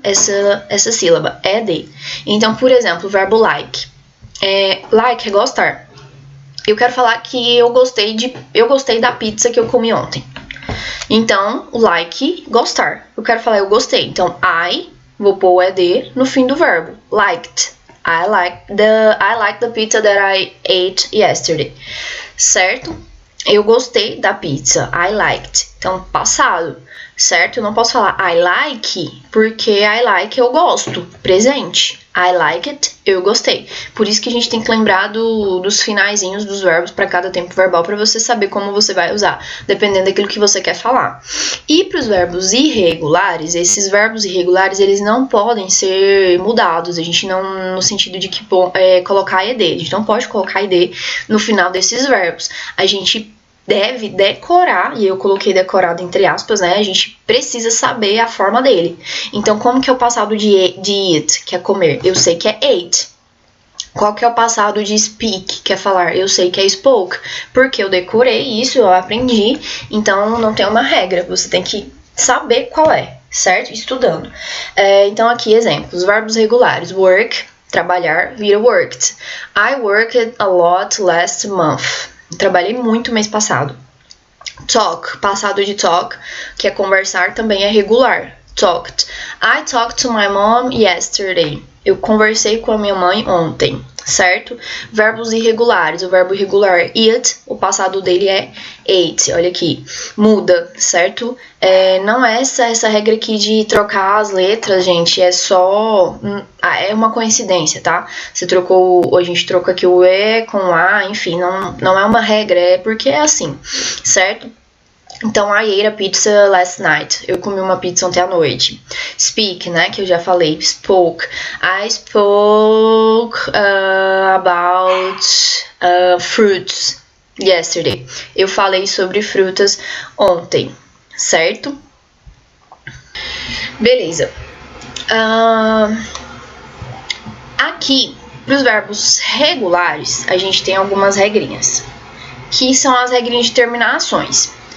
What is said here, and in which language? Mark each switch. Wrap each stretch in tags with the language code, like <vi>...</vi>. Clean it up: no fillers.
<pt>Essa sílaba, ed. Então, por exemplo, o verbo like. Like é gostar. Eu quero falar que eu gostei da pizza que eu comi ontem. Então, like, gostar. Eu quero falar eu gostei. Então, vou pôr o ed no fim do verbo.</pt> <en>Liked. I like the pizza that I ate yesterday.</en> <pt>Certo? Eu gostei da pizza.</pt> <en>I liked.</en> <pt>Então, passado. Certo? Eu não posso falar</pt> <en>I like,</en> <pt>porque I like eu gosto. Presente.</pt> <en>I like it,</en> <pt>eu gostei. Por isso que a gente tem que lembrar dos finaizinhos dos verbos para cada tempo verbal, para você saber como você vai usar, dependendo daquilo que você quer falar. E para os verbos irregulares, esses verbos irregulares, eles não podem ser mudados. A gente não, no sentido de que colocar ed. A gente não pode colocar ed no final desses verbos. A gente deve decorar, e eu coloquei decorado entre aspas, né? A gente precisa saber a forma dele. Então, como que é o passado de eat, que é comer? Eu sei que é ate. Qual que é o passado de speak, que é falar? Eu sei que é spoke, porque eu decorei isso, eu aprendi, então não tem uma regra, você tem que saber qual é, certo? Estudando. Então, aqui, exemplos. Verbos regulares.</pt> <en>Work,</en> <pt>trabalhar, vira</pt> <en>worked. I worked a lot last month.</en> <pt>Trabalhei muito mês passado. Talk, passado de talk, que é conversar, também é regular.</pt> <en>Talked. I talked to my mom yesterday.</en> <pt>Eu conversei com a minha mãe ontem, certo? Verbos irregulares. O verbo irregular eat, o passado dele é ate. Olha aqui, muda, certo? Não é essa regra aqui de trocar as letras, gente. É só... é uma coincidência, tá? A gente trocou aqui o E com A, enfim, não é uma regra, é porque é assim, certo?</pt> <en>Então, I ate a pizza last night.</en> <pt>Eu comi uma pizza ontem à noite. Speak, né? Que eu já falei. Spoke.</pt> <en>I spoke about fruits yesterday.</en> <pt>Eu falei sobre frutas ontem, certo? Beleza. Aqui, para os verbos regulares, a gente tem algumas regrinhas, que são as regrinhas de terminações.</pt>